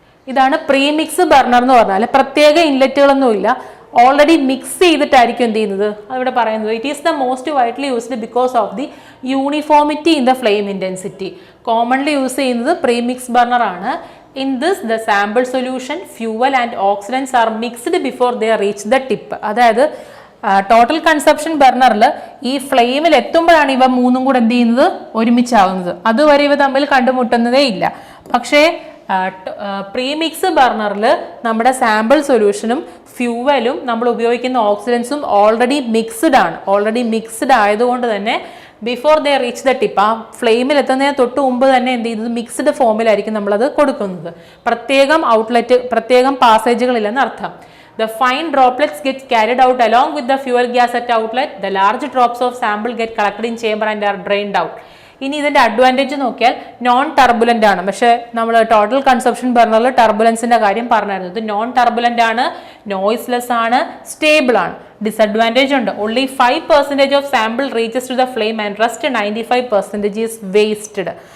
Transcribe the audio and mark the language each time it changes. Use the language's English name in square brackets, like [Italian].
[Malayalam] ഇതാണ് premix burner എന്ന് പറഞ്ഞാൽ പ്രത്യേക ഇൻലെറ്റുകളൊന്നുമില്ല, ഓൾറെഡി മിക്സ് ചെയ്തിട്ടായിരിക്കും എന്ത് ചെയ്യുന്നത്, അതിവിടെ പറയുന്നത്. [English] It is the most widely used because of the uniformity in the flame intensity. [Malayalam] Commonly use ചെയ്യുന്നത് പ്രീമിക്സ് ബർണർ ആണ്. [English] In this, the sample solution, fuel and oxidants are mixed before they reach the tip. [Malayalam] അതായത് total consumption ബർണറിൽ ഈ ഫ്ലെയിമിൽ എത്തുമ്പോഴാണ് ഇവ മൂന്നും കൂടെ എന്ത് ചെയ്യുന്നത്, ഒരുമിച്ചാവുന്നത്. അതുവരെ ഇവ തമ്മിൽ കണ്ടുമുട്ടുന്നതേ ഇല്ല. പക്ഷേ പ്രീമിക്സ് ബർണറിൽ നമ്മുടെ സാമ്പിൾ സൊല്യൂഷനും ഫ്യൂവലും നമ്മൾ ഉപയോഗിക്കുന്ന ഓക്സിഡൻസും ഓൾറെഡി മിക്സ്ഡ് ആയതുകൊണ്ട് തന്നെ [English] before they reach the tip, [Malayalam] ആ ഫ്ലെയിമിൽ എത്തുന്നതിന് തൊട്ട് മുമ്പ് തന്നെ എന്ത് ചെയ്യുന്നത്, മിക്സ്ഡ് ഫോമിലായിരിക്കും നമ്മളത് കൊടുക്കുന്നത്. പ്രത്യേകം പാസേജുകളില്ലെന്ന് അർത്ഥം. [English] The fine droplets get carried out along with the fuel gas at outlet. The large drops of sample get collected in chamber and are drained out. [Malayalam] ഇനി ഇതിന്റെ അഡ്വാൻറ്റേജ് നോക്കിയാൽ നോൺ ടർബുലന്റ് ആണ്. പക്ഷേ നമ്മൾ ടോട്ടൽ കൺസംഷൻ ബർണറിൽ ടർബുലൻസിന്റെ കാര്യം പറഞ്ഞായിരുന്നു. ഇത് non turbulent ആണ്, നോയ്സ്ലെസ് ആണ്, സ്റ്റേബിൾ ആണ്. ഡിസഡ്വാൻറ്റേജ് ഉണ്ട്. [English] Only 5% of sample reaches to the flame and rest 95% is wasted.